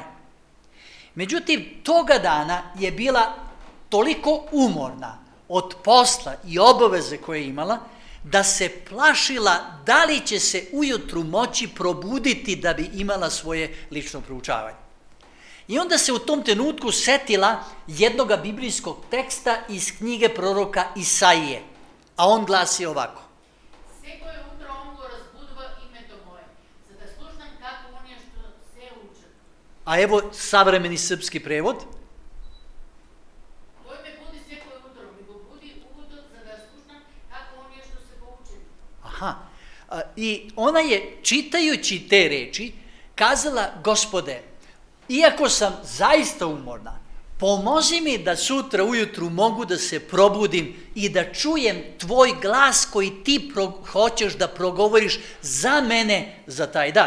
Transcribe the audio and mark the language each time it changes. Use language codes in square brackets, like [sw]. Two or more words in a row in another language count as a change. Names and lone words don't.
[sr] Međutim, toga dana je bila toliko umorna od posla i obaveze koje je imala, da se plašila da li će se ujutru moći probuditi da bi imala svoje lično proučavanje. I onda se u tom trenutku setila jednoga biblijskog teksta iz knjige proroka Isaije, a on glasi ovako. [mk] Секое утро он го разбудува името мое, за да слушнам како оние што се учат. [sr] A evo savremeni srpski prevod. [mk] Тој ме буди секое утро, ми го буди уводот за да слушнам како оние што се го учени. Aha. [sr] I ona je, čitajući te reči, kazala: Gospode, iako sam zaista umorna, pomozi mi da sutra ujutru mogu da se probudim i da čujem tvoj glas koji ti hoćeš da progovoriš za mene za taj dan.